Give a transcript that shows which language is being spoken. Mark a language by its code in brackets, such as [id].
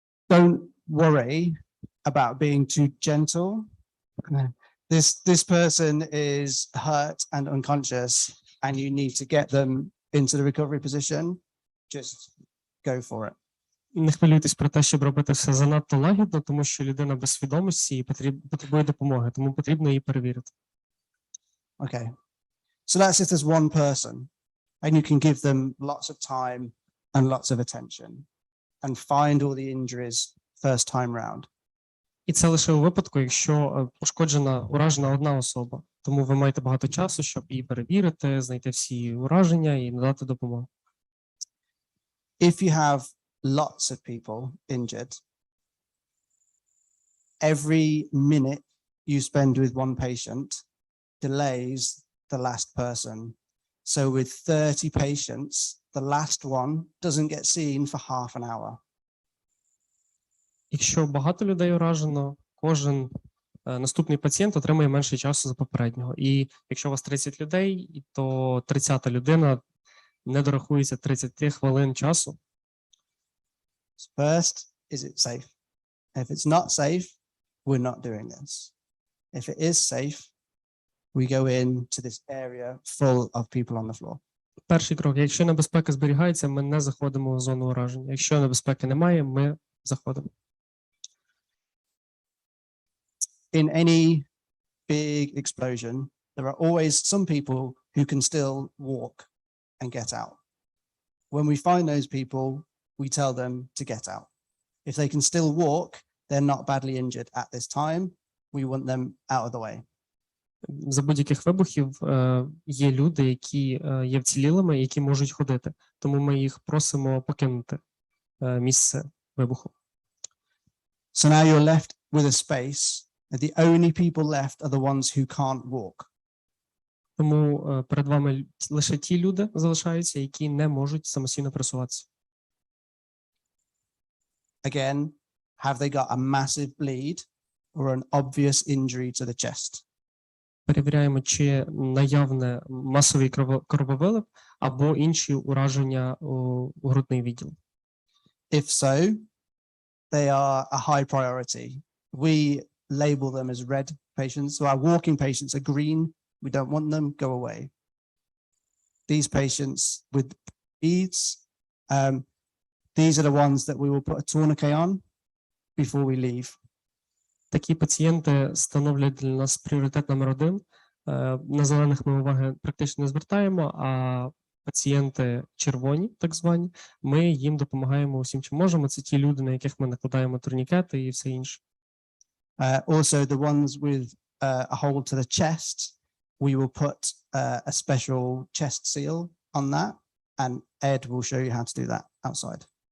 [en] Don't worry about being too gentle. This person is hurt and unconscious, and you need to get them into the recovery position. Just go for it. [uk] Не хвилюйтесь про те, щоб робити все занадто лагідно, тому що людина без свідомості і потребує допомоги, тому потрібно її перевірити. [en] Okay. So that's if there's one person, and you can give them lots of time and lots of attention and find all the injuries first time round. [uk] І це лише у випадку, якщо уражена одна особа. Тому ви маєте багато часу, щоб її перевірити, знайти всі ураження і надати допомогу. [en] If you have lots of people injured, every minute you spend with one patient delays the last person. So with 30 patients, the last one doesn't get seen for half an hour. [uk] Якщо багато людей уражено, кожен наступний пацієнт отримує менше часу за попереднього. І якщо у вас 30 людей, то 30-та людина не дорахується 30 хвилин часу. [en] First, is it safe? If it's not safe, we're not doing this. If it is safe, we go into this area full of people on the floor. [uk] Перший крок. Якщо небезпека зберігається, ми не заходимо в зону ураження. Якщо небезпеки немає, ми заходимо. [en] In any big explosion, there are always some people who can still walk and get out. When we find those people, we tell them to get out. If they can still walk, they're not badly injured at this time. We want them out of the way. [uk] За будь-яких вибухів є люди, які є вцілілими, які можуть ходити. Тому ми їх просимо покинути місце вибуху. [en] So now you're left with a space. The only people left are the ones who can't walk. [uk] Тому перед вами лише ті люди залишаються, які не можуть самостійно пересуватися. [en] Again, have they got a massive bleed or an obvious injury to the chest? [uk] Перевіряємо, чи наявне масовий крововилив або інші ураження у грудний відділ. [en] If so, they are a high priority. We label them as red patients. So our walking patients are green. We don't want them, go away. These patients with bleeds, these are the ones that we will put a tourniquet on before we leave. [uk] Такі пацієнти становлять для нас пріоритет номер 1. На зелених ми уваги практично не звертаємо, а пацієнти червоні, так звані, ми їм допомагаємо усім, чим можемо. Це ті люди, на яких ми накладаємо турнікети і все інше. [en] Also, the ones with a hole to the chest, we will put a special chest seal on that, and Ed will show you how to do that outside.